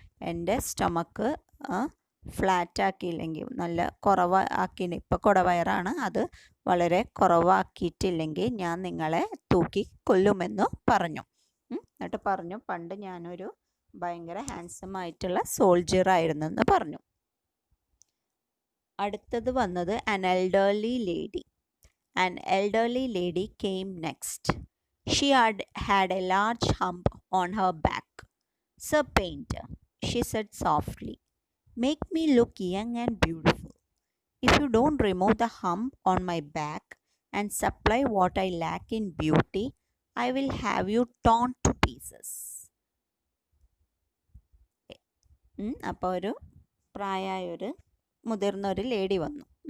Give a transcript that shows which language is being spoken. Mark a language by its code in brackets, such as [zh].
[ml] എൻ്റെ സ്റ്റൊമക്ക് ഫ്ലാറ്റാക്കിയില്ലെങ്കിൽ, നല്ല കുറവാക്കി, ഇപ്പോൾ കുടവയറാണ്, അത് വളരെ കുറവാക്കിയിട്ടില്ലെങ്കിൽ ഞാൻ നിങ്ങളെ തൂക്കി കൊല്ലുമെന്ന് പറഞ്ഞു. എന്നിട്ട് പറഞ്ഞു, പണ്ട് ഞാനൊരു ഭയങ്കര ഹാൻസം ആയിട്ടുള്ള സോൾജിയർ ആയിരുന്നു എന്ന് പറഞ്ഞു. അടുത്തത് വന്നത് [en] an elderly lady. An elderly lady came next. She had a large hump on her back. Sir Painter, she said softly, make me look young and beautiful. If you don't remove the hump on my back and supply what I lack in beauty, I will have you torn to pieces. [ml] അപ്പോൾ ഒരു പ്രായമായൊരു മുതിർന്നൊരു lady വന്നു.